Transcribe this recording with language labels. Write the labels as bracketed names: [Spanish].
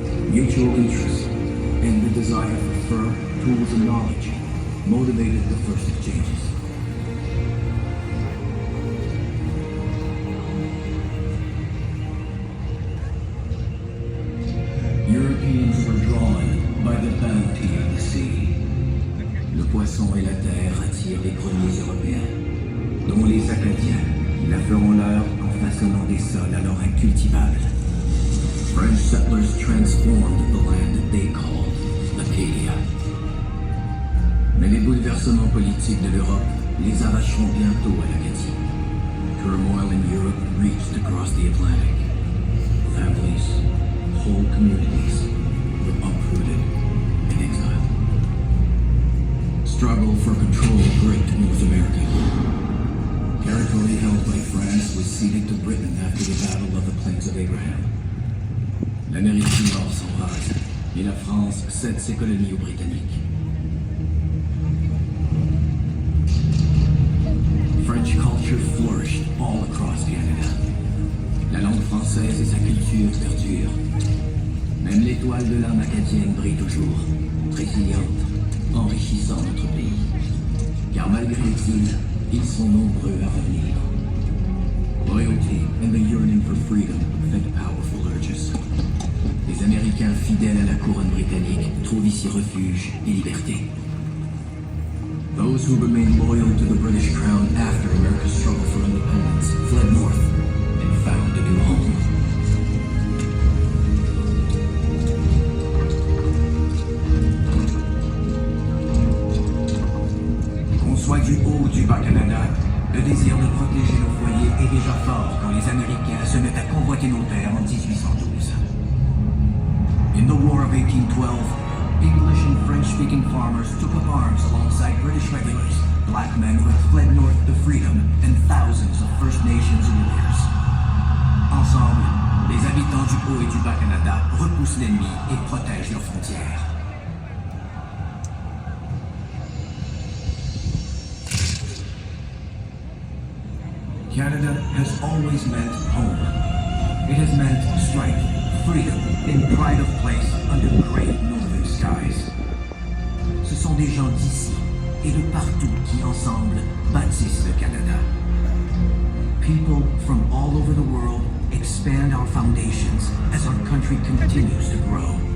[English] Mutual interest and the desire for firm tools and knowledge motivated the first exchanges. Europeans were drawn by the bounty of the sea. [French] Le poisson et la terre attirent les premiers Européens, dont les Acadiens, qui la feront leur en façonnant des sols alors incultivables. [English] French settlers transformed the land they called Acadia. [French] Mais les bouleversements politiques de l'Europe les arracheront bientôt à l'Acadie. [English] Turmoil in Europe reached across the Atlantic. Families, whole communities were uprooted in exile. Struggle for control gripped North America. Territory held by France was ceded to Britain after the Battle of the Plains of Abraham. [French] L'Amérique du Nord s'embrase et la France cède ses colonies aux Britanniques. [English] French culture flourished all across Canada. [French] La langue française et sa culture perdurent. Même l'étoile de l'âme acadienne brille toujours, résiliente, enrichissant notre pays. Car malgré l'exil, ils sont nombreux à revenir. [English] Loyalty and the yearning for freedom fed powerful urges. [French] Les Américains fidèles à la couronne britannique trouvent ici refuge et liberté. [English] Those who remained loyal to the British crown after America's struggle for independence fled north and found a new home. [French] Qu'on soit du haut ou du bas Canada, le désir de protéger nos foyers est déjà fort quand les Américains se mettent à convoiter nos terres en 1812. [English] In the War of 1812, English and French-speaking farmers took up arms alongside British regulars, black men who had fled north to freedom, and thousands of First Nations warriors. [French] Ensemble, les habitants du Haut et du Bas Canada repoussent l'ennemi et protègent leurs frontières. [English] Canada has always meant home. It has meant strength, freedom, and pride of place under great northern skies. [French] Ce sont des gens d'ici et de partout qui, ensemble, bâtissent le Canada. [English] People from all over the world expand our foundations as our country continues to grow.